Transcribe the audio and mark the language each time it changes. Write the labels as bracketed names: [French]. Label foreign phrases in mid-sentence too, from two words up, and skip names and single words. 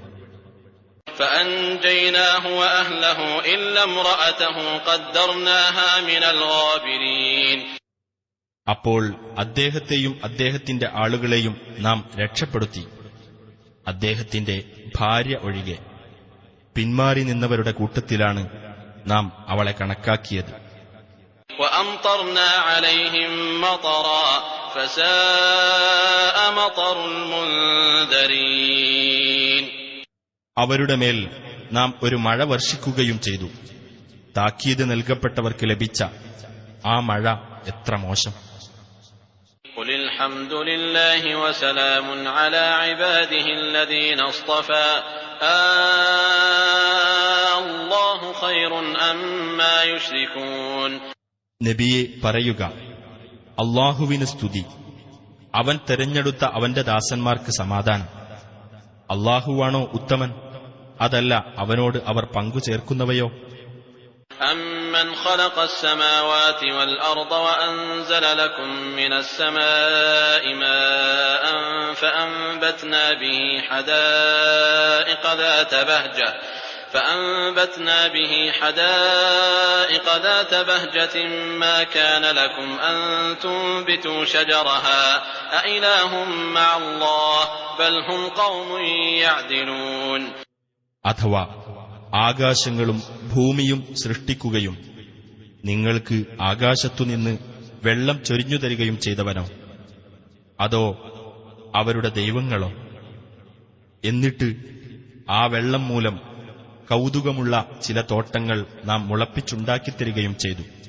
[Arabic] فأنجيناه وأهله إلا امرأته قدرناها من الغابرين [Malayalam] അപ്പോൾ അദ്ദേഹത്തെയും അദ്ദേഹത്തിന്റെ ആളുകളെയും നാം രക്ഷപ്പെടുത്തി, അദ്ദേഹത്തിന്റെ ഭാര്യ ഒഴികെ. പിന്മാറി നിന്നവരുടെ കൂട്ടത്തിലാണ് നാം അവളെ കണക്കാക്കിയത്. [Arabic] وأمطرنا عليهم مطرا فساء مطر المنذرين [Malayalam] അവരുടെ മേൽ നാം ഒരു മഴ വർഷിക്കുകയും ചെയ്തു. താക്കീത് നൽകപ്പെട്ടവർക്ക് ലഭിച്ച ആ മഴ എത്ര മോശം. [Arabic] قل الحمد لله وسلام على عباده الذين اصطفى الله خير أما يشركون [Malayalam] നബിയെ പറയുക, അല്ലാഹുവിന് സ്തുതി, അവൻ തെരഞ്ഞെടുത്ത അവന്റെ ദാസന്മാർക്ക് സമാധാനം. അല്ലാഹുവാണോ ഉത്തമൻ, അതല്ല അവനോട് അവർ പങ്കു ചേർക്കുന്നവയോ? [Arabic] أَمَّنْ خَلَقَ السَّمَاوَاتِ وَالْأَرْضَ وَأَنزَلَ لَكُم مِّنَ السَّمَاءِ مَاءً فَأَنبَتْنَا به حدائق ذات بهجة ما كان لكم أن تنبتوا شجرها أإله مع الله بل هم قوم يعدلون [Malayalam] അഥവാ ആകാശങ്ങളും ഭൂമിയും സൃഷ്ടിക്കുകയും നിങ്ങൾക്ക് ആകാശത്തുനിന്ന് വെള്ളം ചൊരിഞ്ഞു തരികയും ചെയ്തവനോ? അതോ അവരുടെ ദൈവങ്ങളോ? എന്നിട്ട് ആ വെള്ളം മൂലം കൗതുകമുള്ള ചില തോട്ടങ്ങൾ നാം മുളപ്പിച്ചുണ്ടാക്കിത്തരികയും ചെയ്തു.